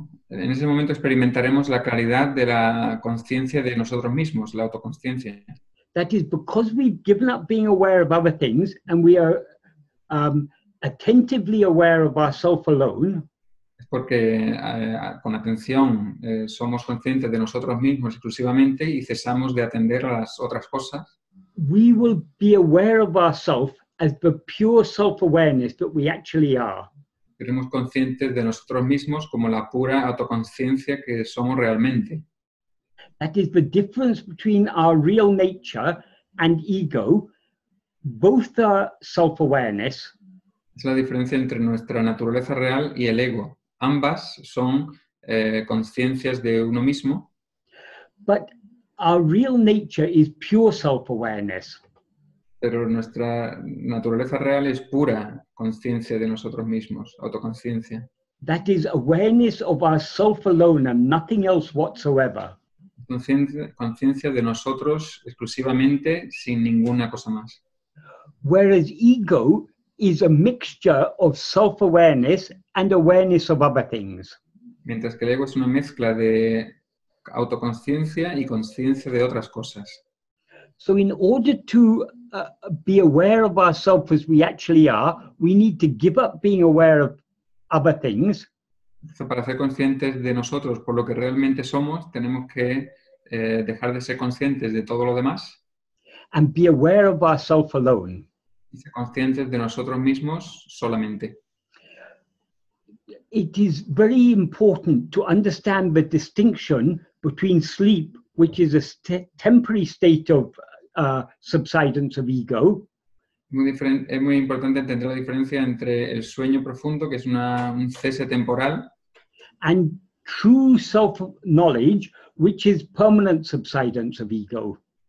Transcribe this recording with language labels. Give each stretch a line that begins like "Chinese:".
Spanish: en ese momento experimentaremos la claridad de la conciencia de nosotros mismos, la autoconsciencia.
English: That is because we've given up being aware of other things and we are attentively aware of ourself alone.
Spanish: Es porque con atención somos conscientes de nosotros mismos exclusivamente y cesamos de atender a las otras cosas.
English: We will be aware of ourselves as the pure self-awareness that we actually are.
Spanish: Seremos conscientes de nosotros mismos como la pura autoconsciencia que somos realmente.
English: That is the difference between our real nature and ego. Both are self-awareness.
Spanish: Es la diferencia entre nuestra naturaleza real y el ego. Ambas son conciencias de uno mismo.
English: But our real nature is pure self-awareness.
Spanish: Pero nuestra naturaleza real es pura conciencia de nosotros mismos, autoconsciencia.
English: That is awareness of ourself alone and nothing else whatsoever.
Spanish: Conciencia de nosotros exclusivamente, sin ninguna cosa más.
English: Whereas ego is a mixture of self-awareness and awareness of other things.
Spanish: Mientras que el ego es una mezcla de autoconsciencia y conciencia de otras cosas.
English: So in order to be aware of ourselves as we actually are, we need to give up being aware of other things.
Spanish: Para ser conscientes de nosotros por lo que realmente somos, tenemos que dejar de ser conscientes de todo lo demás.
English: And be aware of ourselves alone.
Spanish: Y ser conscientes de nosotros mismos solamente.
English: It is very important to understand the distinction between sleep, which is a temporary state of subsidence of ego.
Spanish: Es muy importante entender la diferencia entre el sueño profundo, que es un cese temporal,
English: and true self-knowledge, which is permanent subsidence of ego.